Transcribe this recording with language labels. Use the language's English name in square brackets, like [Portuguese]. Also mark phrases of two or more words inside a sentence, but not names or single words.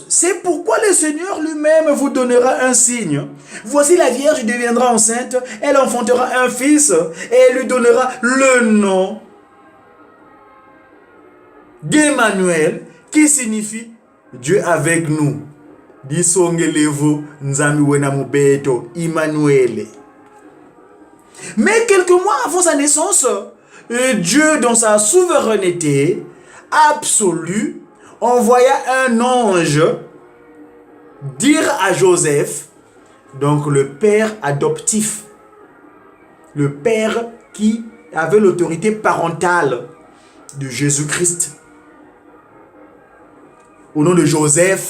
[French] C'est pourquoi le Seigneur lui-même vous donnera un signe. Voici la Vierge deviendra enceinte, elle enfantera un fils et elle lui donnera le nom d'Emmanuel, qui signifie Dieu avec nous. [Kongo] Disongelevo nzambi wena mubeto, Emmanuel. [French] Mais quelques mois avant sa naissance, Dieu, dans sa souveraineté absolue, envoya un ange dire à Joseph, donc le père adoptif, le père qui avait l'autorité parentale de Jésus-Christ, au nom de Joseph.